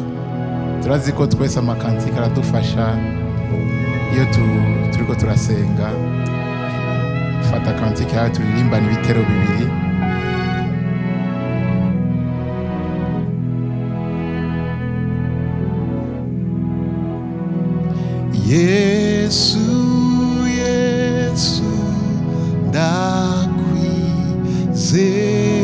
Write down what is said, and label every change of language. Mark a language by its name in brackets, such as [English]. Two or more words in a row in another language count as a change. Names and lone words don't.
[Rundi] Turazi ko twese amakantike aradufasha iyo turiko turasenga. Fata kantike yawe turirimbane ibitero bibiri. Yesu, Yesu, ndakwizeye.